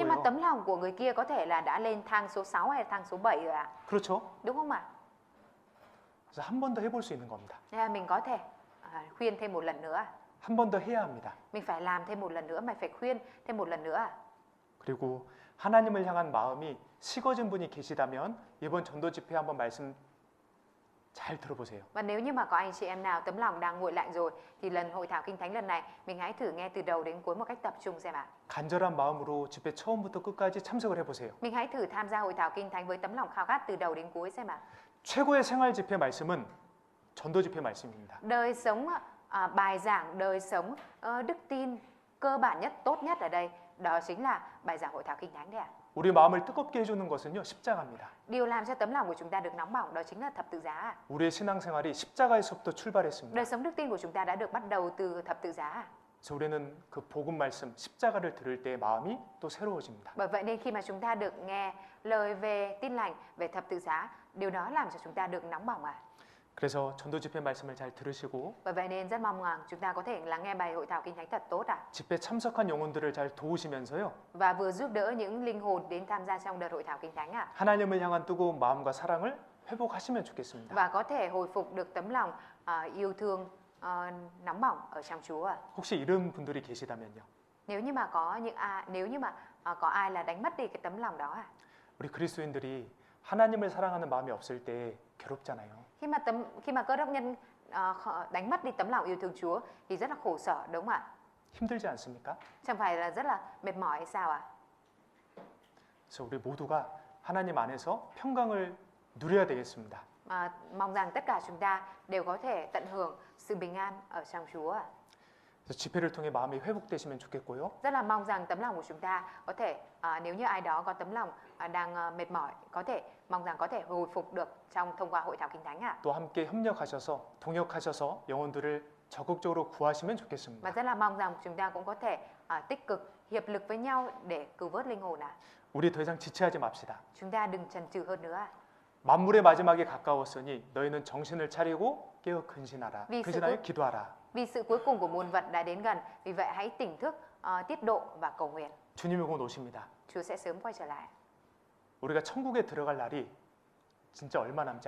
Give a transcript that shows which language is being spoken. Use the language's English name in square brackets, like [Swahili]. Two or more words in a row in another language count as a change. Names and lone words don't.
[Vietnamese] Nhưng mà [Korean] 거예요. [Vietnamese] tấm lòng của người kia có thể là đã lên thang số 6 hay thang số 7 rồi ạ. [Korean] 그렇죠? [Vietnamese] Đúng không ạ? [Korean] 그래서 한 번 더 해볼 수 있는 겁니다. [Vietnamese] Nên là mình có thể khuyên thêm một lần nữa. [Korean] 한 번 더 해야 합니다. [Vietnamese] Mình phải làm thêm một lần nữa, mày phải khuyên thêm một lần nữa. [Korean] 그리고 하나님을 향한 마음이 식어진 분이 계시다면 이번 전도 집회 한번 말씀 잘 들어보세요. [Vietnamese] Và nếu như mà có anh chị em nào tấm lòng đang nguội lạnh rồi thì lần hội thảo Kinh Thánh lần này mình hãy thử nghe từ đầu đến cuối một cách tập trung xem ạ. [Korean] 간절한 마음으로 집회 처음부터 끝까지 참석을 해보세요. [Vietnamese] Mình hãy thử tham gia hội thảo Kinh Thánh với tấm lòng khao khát từ đầu đến cuối xem ạ. [Korean] 최고의 생활 집회 말씀은 전도 집회 말씀입니다. [Vietnamese] Đời sống bài giảng đời sống đức tin cơ bản nhất, tốt nhất ở đây đó chính là bài giảng hội thảo Kinh Thánh đấy ạ. [Korean] 우리 마음을 뜨겁게 해주는 것은요 십자가입니다. [Vietnamese] Điều làm cho tấm lòng của chúng ta được nóng bỏng đó chính là thập tự giá ạ. [Korean] 우리의 신앙생활이 십자가에서부터 출발했습니다. [Vietnamese] Đời sống đức tin của chúng ta đã được bắt đầu từ thập tự giá ạ. [Korean] 그래서 우리는 그 복음 말씀 십자가를 들을 때 마음이 또 새로워집니다. [Vietnamese] Bởi vậy nên khi mà chúng ta được nghe lời về tin lành, về thập tự giá, điều đó làm cho chúng ta được nóng bỏng ạ. [Korean] 그래서 전도 집회 말씀을 잘 들으시고 [Vietnamese] Bởi vậy nên rất mong rằng chúng ta có thể lắng nghe bài hội thảo Kinh Thánh thật tốt ạ. [Korean] 집회 참석한 영혼들을 잘 도우시면서요 [Vietnamese] Và vừa giúp đỡ những linh hồn đến tham gia trong đợt hội thảo Kinh Thánh ạ. [Korean] 하나님을 향한 뜨거운 마음과 사랑을 회복하시면 좋겠습니다. [Vietnamese] Và có thể hồi phục được tấm lòng yêu thương nóng bỏng ở trong Chúa ạ. [Korean] 혹시 이런 분들이 계시다면요. [Vietnamese] Nếu như mà có ai là đánh mất đi cái tấm lòng đó ạ. [Korean] 우리 그리스도인들이 하나님을 사랑하는 마음이 없을 때 괴롭잖아요. [Vietnamese] Khi mà cơ đốc nhân đánh mất đi tấm lòng yêu thương Chúa thì rất là khổ sở đúng không ạ? [Korean] 힘들지 않습니까? [Vietnamese] Chẳng phải là rất là mệt mỏi hay sao ạ? [Korean] 그래서 우리 모두가 하나님 안에서 평강을 누려야 되겠습니다. [Vietnamese] Mong rằng tất cả chúng ta đều có thể tận hưởng sự bình an ở trong Chúa ạ. [Korean] 그래서 집회를 통해 마음이 회복되시면 좋겠고요. [Vietnamese] Rất là mong rằng tấm lòng của chúng ta có thể nếu như ai đó có tấm lòng đang mệt mỏi mong rằng có thể hồi phục được thông qua hội thảo Kinh Thánh ạ. [Korean] 또 함께 협력하셔서 동역하셔서 영혼들을 적극적으로 구하시면 [Vietnamese] Và [Korean] 좋겠습니다. [Vietnamese] rất là mong rằng chúng ta cũng có thể tích cực hiệp lực với nhau để cứu vớt linh hồn ạ. [Korean] 우리 더 이상 지체하지 맙시다. [Vietnamese] Chúng ta đừng chần chừ hơn nữa ạ. [Korean] 만물의 마지막이 가까웠으니 너희는 정신을 차리고 깨어 근신하라. [Vietnamese] vì [Korean] 근신하여 [Vietnamese] sự [Korean] 기도하라. [Vietnamese] vì sự cuối cùng của muôn vật đã đến gần, vì vậy hãy tỉnh thức, tiết độ và cầu nguyện. [Korean] 주님이 곧 오십니다. [Vietnamese] Chúa sẽ sớm quay trở lại. [Korean] 우리가 천국에 들어갈 날이 진짜 얼마 남지